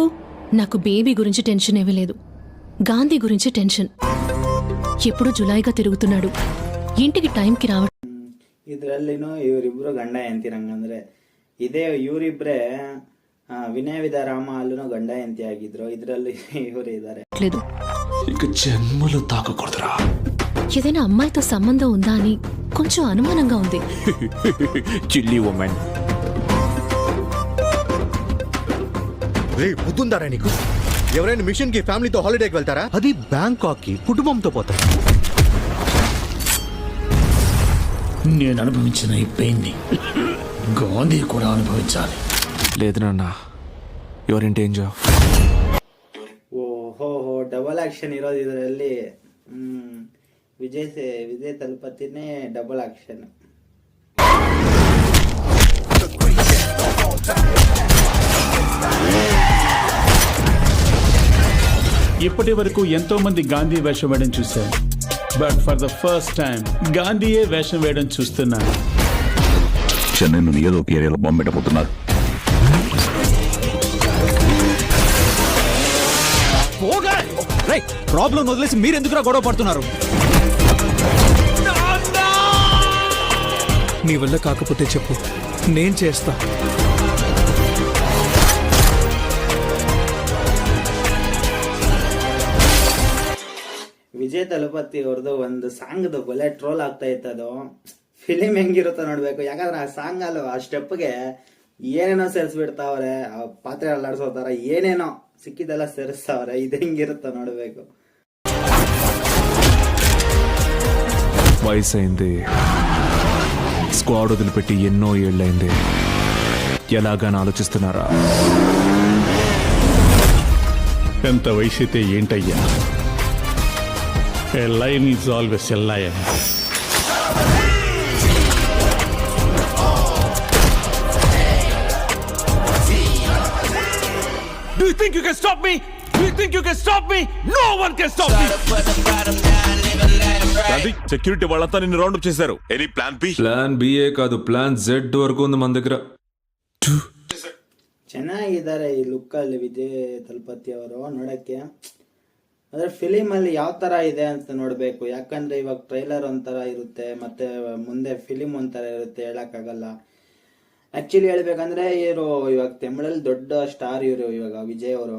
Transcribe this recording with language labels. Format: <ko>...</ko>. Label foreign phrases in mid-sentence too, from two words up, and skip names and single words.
<te>నాకు బేబీ గురించి టెన్షన్ ఏమీ లేదు, గాంధీ గురించి టెన్షన్. ఎప్పుడు జులైగా తిరుగుతున్నాడు, ఇంటికి టైంకి రావడం.</te> <kn>ಇದ್ರಲ್ಲಿನೂ ಇವರಿಬ್ರು ಗಂಡ ಹೆಂಡತಿ. ನಂಗಂದ್ರೆ ಇದೇ ಇವರಿಬ್ರೆ ವಿನಯ ವಿಧಾರಾಮ ಅಲ್ಲೂ ಗಂಡ ಹೆಂಡತಿ ಆಗಿದ್ರು, ಇದ್ರಲ್ಲಿ ಇವರು ಇದ್ದಾರೆ.</kn> <te>లేదు, ఇక జన్మలో తాకకూడదురా. ఏదైనా అమ్మాయితో సంబంధం ఉందా అని కొంచెం అనుమానంగా ఉంది.</te> <en>Chilly women.</en> <te>రే, బుద్ధుందారా నీకు? ఎవరైనా మిషన్ కి ఫ్యామిలీతో హాలిడేకి వెళ్తారా? అది బ్యాంకాక్ కి కుటుంబంతో పోతారు. నేను అనుభవించిన ఈ పెయిన్ ని గాంధీ కూడా అనుభవించాలి. లేదు నాన్న,</te> <en>your in danger.</en> <kn>ಓಹೋ, ಡಬಲ್ ಆಕ್ಷನ್ ಇರೋದು ಇದರಲ್ಲಿ. ವಿಜಯ್ ತಲಪತಿನೇ ಡಬಲ್ ಆಕ್ಷನ್.</kn> <te>ఇప్పటి వరకు ఎంతో మంది గాంధీ వేషం వేయడం చూశాను,</te> <en>but for the first time</en> <te>గాంధీయే వేషం వేయడం చూస్తున్నాను. చెన్నై నుండి ఏదో ఒక ఏరియాలో బాంబు పెట్టబోతున్నారు. ప్రాబ్లం వదిలేసి మీరెందుకురా గొడవ పడుతున్నారు? నీ వల్ల కాకపోతే చెప్పు, నేను చేస్తా.</te> <kn>ವಿಜಯ್ ತಲಪತಿ ಅವ್ರದ್ದು ಒಂದು ಸಾಂಗ್ ಒಳ್ಳೆ ಟ್ರೋಲ್ ಆಗ್ತಾ ಇತ್ತದು. ಫಿಲಿಮ್ ಹೆಂಗಿರುತ್ತೋ ನೋಡ್ಬೇಕು. ಯಾಕಂದ್ರೆ ಆ ಸಾಂಗ್ ಅಲ್ಲ, ಆ ಸ್ಟೆಪ್ಗೆ ಏನೇನೋ ಸೇರಿಸ್ಬಿಡ್ತಾವ್ರೆ, ಆ ಪಾತ್ರೆ ಅಲ್ಲಾಡ್ಸೋತಾರ, ಏನೇನೋ ಸಿಕ್ಕಿದೆಲ್ಲ ಸೇರಿಸ್ತಾವ್ರೆ. ಇದು ಹೆಂಗಿರುತ್ತೋ ನೋಡ್ಬೇಕು.</kn> <te>వయసైంది, స్క్వాడ్ వదిలిపెట్టి ఎన్నో ఏళ్ళైంది. ఎలాగని ఆలోచిస్తున్నారా? ఎంత వయసైతే ఏంటయ్యా,</te> <en>a lion is always a lion. Do you think you can stop me? Do you think you can stop me? No one can stop me.</en> <te>సెక్యూరిటీ వాళ్ళంతా నిన్ను</te> <en>round up</en> <te>చేశారు.</te> <en>any plan B?</en> <te>ప్లాన్ బిఏ కాదు,</te> <en>plan Z</en> <te>వరకు ఉంది మన దగ్గర.</te> <kn>ಚೆನ್ನಾಗಿದ್ದಾರೆ ಈ ಲುಕ್ ಅಲ್ಲಿ ವಿಜಯ್ ತಲಪತಿ ಅವರು ನೋಡಕ್ಕೆ. ಅಂದ್ರೆ ಫಿಲಿಮ್ ಅಲ್ಲಿ ಯಾವ ತರ ಇದೆ ಅಂತ ನೋಡ್ಬೇಕು. ಯಾಕಂದ್ರೆ ಇವಾಗ ಟ್ರೈಲರ್ ಒಂಥರ ಇರುತ್ತೆ, ಮತ್ತೆ ಮುಂದೆ ಫಿಲಿಮ್ ಒಂಥರ ಇರುತ್ತೆ, ಹೇಳಕ್ಕಾಗಲ್ಲ. ಆಕ್ಚುಲಿ ಹೇಳ್ಬೇಕಂದ್ರೆ ಇವರು ಇವಾಗ ತಮಿಳಲ್ಲಿ ದೊಡ್ಡ ಸ್ಟಾರ್ ಇವರು, ಇವಾಗ ವಿಜಯ್ ಅವರು.</kn>